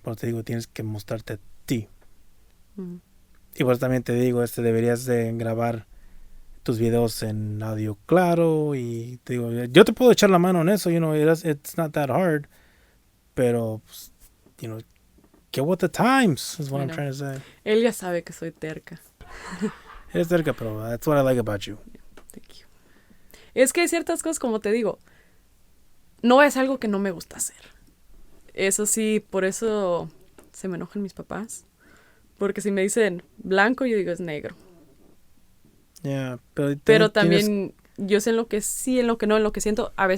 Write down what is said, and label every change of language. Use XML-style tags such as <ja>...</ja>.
<es>Pero te digo, tienes que mostrarte a ti. Y pues también te digo, deberías de grabar tus videos en audio claro y te digo, yo te puedo echar la mano en eso,</es> <en>it's not that hard,</en> <es>pero pues,</es> <en>get with the times is what I'm trying to say.</en> <es>Él ya sabe que soy terca. Eres terca, pero</es> <en>that's what I like about you. Thank you.</en> <es>Es que hay ciertas cosas, como te digo, no es algo que no me gusta hacer. Eso sí, por eso se me enojan mis papás. Porque si me dicen blanco, yo digo es negro.</es> <en>Yeah,</en> <es>pero también yo sé en lo que sí, en lo que no, en lo que siento.</es>